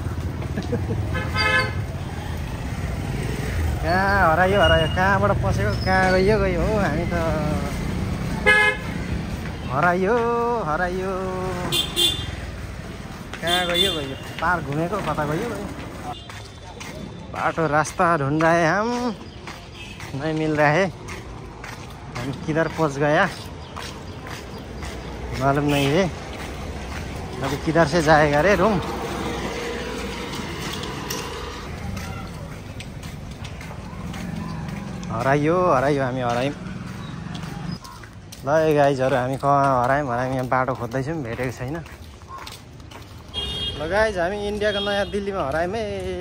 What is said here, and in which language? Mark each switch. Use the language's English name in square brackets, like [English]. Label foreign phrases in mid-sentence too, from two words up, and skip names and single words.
[Nepali] कहाँ हरायो कहाँबाट पसेको कहाँ गयो हो। हामी त हरायो कहाँ गयो पार घुमेको कता गयो। [Hindi] बाटो रास्ता ढूंढ रहे हम, नहीं मिल रहा है। हम किधर पहुंच गया मालूम नहीं है। अभी किधर से जाएगा रे रूम। [Nepali] हरायो हामी हरायौँ। ल गाइजहरू हामी कहाँ हरायौँ यहाँ बाटो खोज्दैछौँ भेटेको छैन। ल गाइज हामी इन्डियाको नयाँ दिल्लीमा हरायौँ है।